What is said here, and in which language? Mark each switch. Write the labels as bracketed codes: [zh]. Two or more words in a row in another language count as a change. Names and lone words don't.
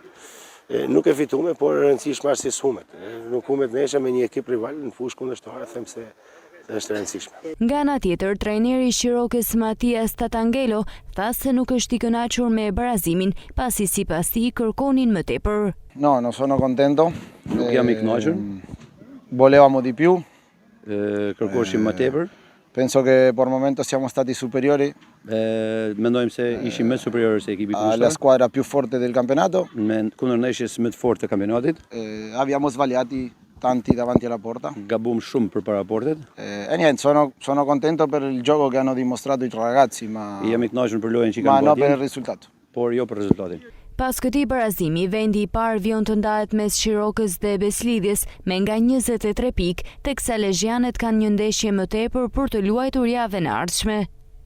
[sq] Nuk e fituam, por e rëndësishme është si humet. Nuk humet ndeshja me një ekip rival në fushë kundërshtare, them se është rëndësishme. Nga ana tjetër, trajneri i Shirokës Matias Tatangelo tha se nuk është i kënaqur me barazimin, pasi sipas tij kërkonin më tepër. [it] No, non sono contento. [sq] Nuk jam i kënaqur. [it] Volevamo di più. [sq] Kërkoshim më tepër. [it] Penso che por momento siamo stati superiori. [sq] Mendojmë se ishim më superior se ekipi kundërshtar. [it] La squadra più forte del campionato. [sq] Me kundër ndeshjes më të fortë të kampionatit. [it] Abbiamo sbagliati tanti davanti alla porta. [sq] Gabum shumë përpara portet. [it] E niente, sono contento per il gioco che hanno dimostrato i ragazzi, ma [sq] jam i kënaqur për lojën që [it] ma [sq] kanë [it] no [sq] bërë, [it] per il risultato. [sq] por jo për rezultatin. Pas këtij barazimi, vendi i parë vjen të ndahet mes Shirokës dhe Beslidhjes me nga 23 pikë, teksa lezhjanët kanë një ndeshje më tepër për të luajtur javën e ardhshme.